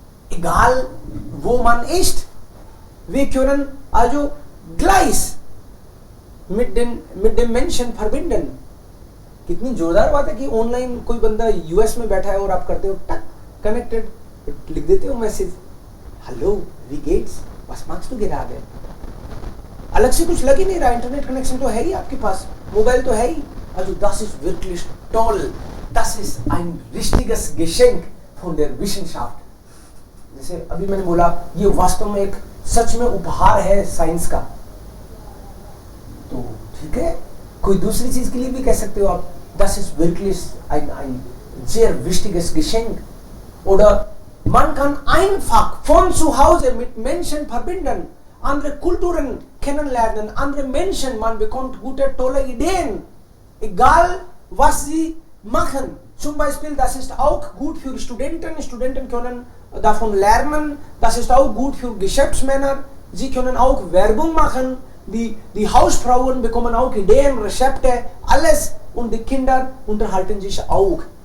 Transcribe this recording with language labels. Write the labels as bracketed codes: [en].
[de] Egal wo man ist, wir können also gleich mit dem Menschen verbinden. [hi] कितनी जोरदार बात है कि ऑनलाइन कोई बंदा यूएस में बैठा है और आप करते हो टक कनेक्टेड, लिख देते हो message, hello we gets [de] was machst du gerade? [hi] अलग से कुछ लग ही नहीं रहा, इंटरनेट कनेक्शन तो है ही आपके पास, मोबाइल तो है ही. [de] Also das ist wirklich toll, das ist ein richtiges Geschenk von der Wissenschaft. [hi] जैसे अभी मैंने बोला, ये वास्तव में एक सच में उपहार है साइंस का. तो ठीक है, कोई दूसरी चीज के लिए भी कह सकते हो आप, [de] das ist wirklich ein sehr wichtiges Geschenk. Oder man kann einfach von zu Hause mit Menschen verbinden, andere Kulturen kennenlernen, andere Menschen, man bekommt gute, tolle Ideen, egal was sie machen. Zum Beispiel, das ist auch gut für Studenten, Studenten können davon lernen, das ist auch gut für Geschäftsmänner, sie können auch Werbung machen, die Hausfrauen bekommen auch Ideen, Rezepte, alles, und die Kinder unterhalten sich auch.